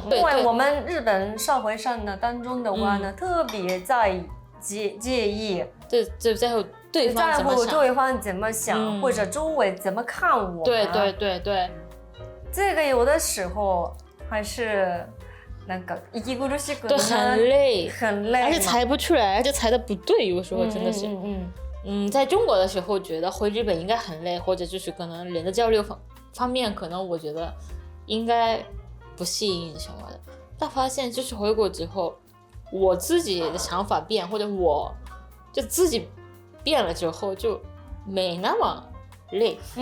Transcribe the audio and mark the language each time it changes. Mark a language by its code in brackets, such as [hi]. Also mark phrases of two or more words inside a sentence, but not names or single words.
[zh] 因为我们日本社会上呢当中的话呢，特别在介意，就在乎对方怎么想，或者周围怎么看我。对，这个有的时候还是 [ja] なんか息苦しく， [zh] 对，很累，而且猜不出来，而且猜的不对，有时候真的是。在中国的时候觉得回日本应该很累，或者就是可能人的交流方面可能我觉得应该不适应什么的，但发现就是回国之后，我自己的想法变，或者我就自己变了之后，就没那么累。